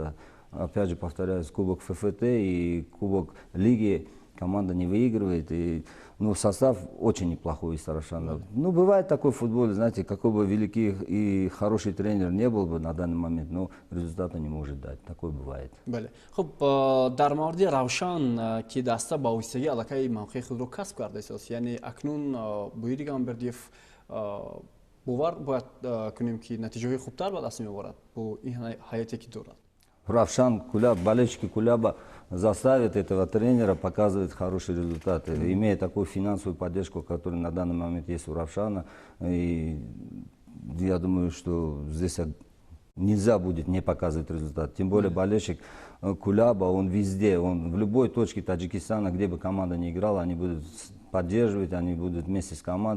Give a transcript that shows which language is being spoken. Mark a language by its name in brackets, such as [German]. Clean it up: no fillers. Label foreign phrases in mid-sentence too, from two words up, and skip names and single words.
[Russian] Опять же, повторяюсь, Кубок ФФТ и Кубок Лиги команда не выигрывает, и, ну, состав очень неплохой из Сарашана. Ну, бывает такой в футболе, знаете, какой бы великий и хороший тренер не был бы на данный момент, но результата не может дать. Такое бывает. [Tajik] Бале. Хуб, дар мавриди Равшан ки даста ба оҳистагӣ аллакай мавқеи худро касб кардааст, яъне акнун Буири Гамбердиев бовар бояд кунем ки натиҷаҳои хубтар ба даст меоварад бо ин ҳаяте ки дорад. [Russian] Равшан, Куляб, болельщики Куляба заставят этого тренера показывать хорошие результаты, имея такую финансовую поддержку, которая на данный момент есть у Равшана. И я думаю, что здесь нельзя будет не показывать результат. Тем более болельщик Куляба, он везде, он в любой точке Таджикистана, где бы команда ни играла, они будут поддерживать, они будут вместе с командой.